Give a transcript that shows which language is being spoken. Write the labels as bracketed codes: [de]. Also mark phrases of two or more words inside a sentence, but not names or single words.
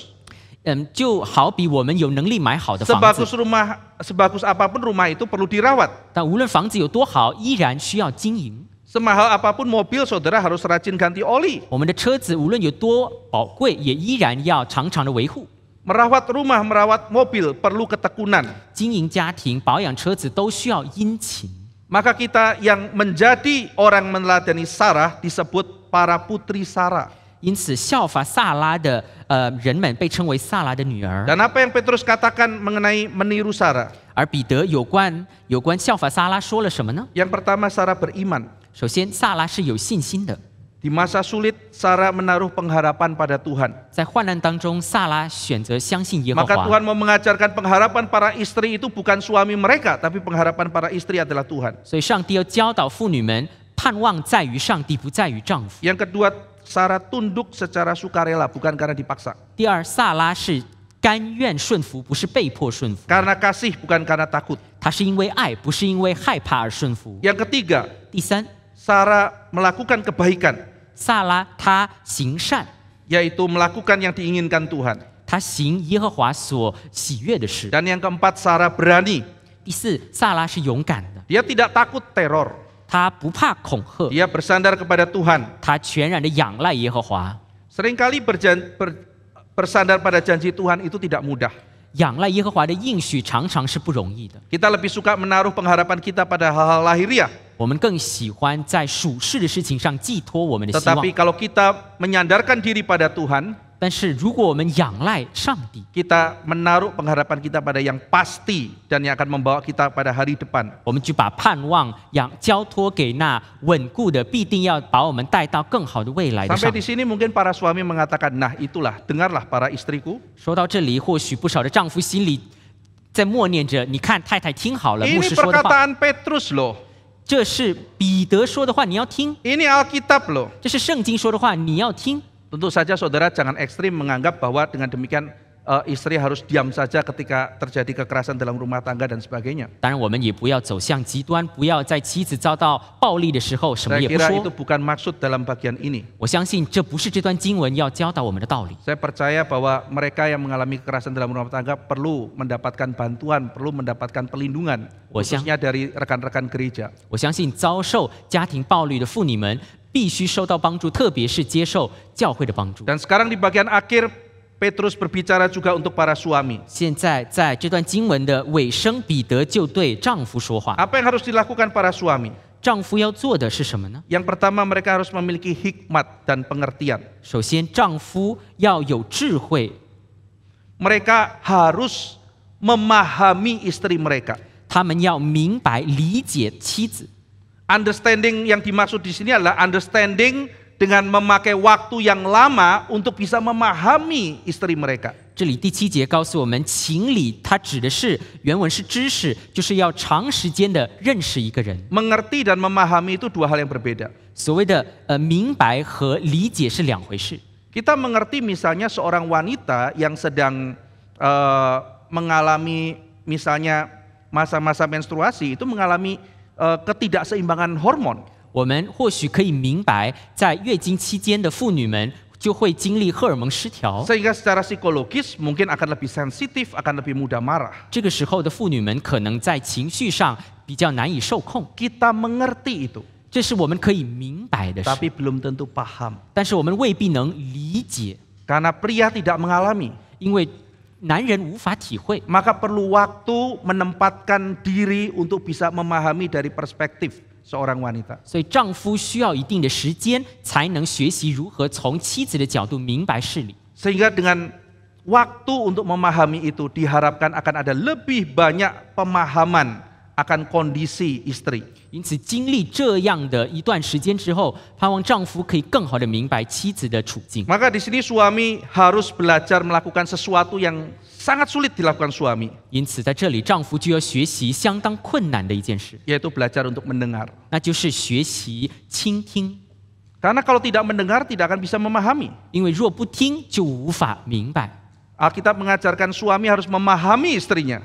[zh] 就好比我们有能力买好的房子， [id] sebagus apapun rumah itu perlu dirawat. [zh] 但无论房子有多好，依然需要经营。 [id] Semahal apapun mobil, saudara harus rajin ganti oli. [zh] 我们的车子无论有多宝贵，也依然要常常的维护。 [id] Merawat rumah, merawat mobil perlu ketekunan. [zh] 经营家庭、保养车子都需要殷勤。 [id] Maka kita yang menjadi orang meneladani Sarah disebut para putri Sarah. [zh] 因此，效法萨拉的人们被称为萨拉的女儿。 [id] Dan apa yang Petrus katakan mengenai meniru Sarah? [zh] 而彼得有关效法萨拉说了什么呢？ [id] Yang pertama, Sarah beriman. [zh] 首先，萨拉是有信心的。 [id] Di masa sulit, Sarah menaruh pengharapan pada Tuhan. [zh] 在患难当中，萨拉选择相信耶和 [id] Maka [zh] 华。 [id] Tuhan mau mengajarkan pengharapan para istri itu bukan suami mereka, tapi pengharapan para istri adalah Tuhan. [zh] 所以，上帝要教导妇女们，盼望在于上帝，不在于丈夫。 [id] Yang kedua, Sarah tunduk secara sukarela, bukan karena dipaksa. [zh] 第二，萨拉是甘愿顺服，不是被迫顺服。 [id] Karena kasih, bukan karena takut. [zh] 她是因为爱，不是因为害怕而顺服。 [id] Yang ketiga, [zh] 第三， [id] Sarah melakukan kebaikan, [zh] 萨拉她行善， [id] yaitu melakukan yang diinginkan Tuhan. [zh] 她行耶和华所喜悦的事。 [id] Dan yang keempat, Sarah berani. [zh] 第四，萨拉是勇敢的， [id] Dia tidak takut teror. [zh] 她不怕恐吓， [id] Dia bersandar kepada Tuhan. [zh] 她全然的仰赖耶和华。 [id] Seringkali bersandar pada janji Tuhan itu tidak mudah. [zh] 仰赖耶和华的应许常常是不容易的。 [id] Kita lebih suka menaruh pengharapan kita pada hal-hal lahiriah. [zh] 我们更喜欢在属世的事情上寄托我们的希望。 [id] Tetapi kalau kita menyandarkan diri pada Tuhan, [zh] 但是如果我们仰赖上帝， [id] kita menaruh pengharapan kita pada yang pasti dan yang akan membawa kita pada hari depan. [zh] 我们就把盼望交托给那稳固的，必定要把我们带到更好的未来的 [id] Sampai [zh] 上 [id] di。sini mungkin para suami mengatakan, nah itulah, dengarlah para istriku. [zh] 说到这里，或许不少的丈夫心里在默念着：“你看，太太听好了，牧 [id] Ini [zh] 师说的话， [id] perkataan Petrus loh. [zh] 这是彼得说的话，你要听； [id] Ini Alkitab loh. [zh] 这是圣经说的话，你要听。” [id] Tentu saja saudara jangan ekstrim menganggap bahwa dengan demikian istri harus diam saja ketika terjadi kekerasan dalam rumah tangga dan sebagainya. [zh] 当然，我们也不要走向极端，不要在妻子遭到暴力的时候什么 [id] Saya [zh] 也不 [id] kira itu [zh] 说。 [id] bukan maksud dalam bagian ini. [zh] 我相信这不是这段经文要教导我们的道理。 [id] Saya percaya bahwa mereka yang mengalami kekerasan dalam rumah tangga perlu mendapatkan bantuan, perlu mendapatkan pelindungan, khususnya dari rekan-rekan gereja. [zh] 我相信遭受家庭暴力的妇女们必须受到帮助，特别是接受教会的帮助。 [id] Dan sekarang di bagian akhir Petrus berbicara juga untuk para suami. [zh] 现在在这段经文的尾声，彼得就对丈夫说话。 [id] Apa yang harus dilakukan para suami? [zh] 丈夫要做的是什么呢？ [id] Yang pertama, mereka harus memiliki hikmat dan pengertian. [zh] 首先，丈夫要有智慧， [id] Mereka harus memahami istri mereka. [zh] 他们要明白理解妻子。 [id] Understanding yang dimaksud di sini adalah understanding dengan memakai waktu yang lama untuk bisa memahami istri mereka. [zh] 这里第7节告诉我们，情理它指的是原文是知识，就是要长时间的认识一个人。 [id] Mengerti dan memahami itu dua hal yang berbeda. [zh] 所谓的明白和理解是两回事。 [id] Kita mengerti misalnya seorang wanita yang sedang mengalami misalnya masa-masa menstruasi itu mengalami ketidakseimbangan hormon. [zh] 我们或许可以明白，在月经期间的妇女们就会经历荷尔蒙失调， [id] Sehingga secara psikologis mungkin akan lebih sensitif, akan lebih mudah marah. [zh] 这个时候的妇女们可能在情绪上比较难以受控， [id] Kita mengerti itu, [zh] 这是我们可以明白的事， [id] tapi belum tentu paham. [zh] 但是我们未必能理解， [id] Karena pria tidak mengalami, [zh] 因为男人无法体会， [id] maka perlu waktu menempatkan diri untuk bisa memahami dari perspektif seorang wanita. [zh] 所以丈夫需要一定的时间才能学习如何从妻子的角度明白事理。 [id] Sehingga dengan waktu untuk memahami itu diharapkan akan ada lebih banyak pemahaman akan kondisi istri. [zh] 因此，经历这样的一段时间之后，盼望丈夫可以更好的明白妻子的处境。 [id] Maka di sini suami harus belajar melakukan sesuatu yang sangat sulit dilakukan suami, [zh] 因此，在这里，丈夫就要学习相当困难的一件事， [id] yaitu belajar untuk mendengar. [zh] 那就是学习倾听。 [id] Karena kalau tidak mendengar tidak akan bisa memahami. [zh] 因为若不听，就无法明白； [id] Alkitab mengajarkan suami harus memahami istrinya.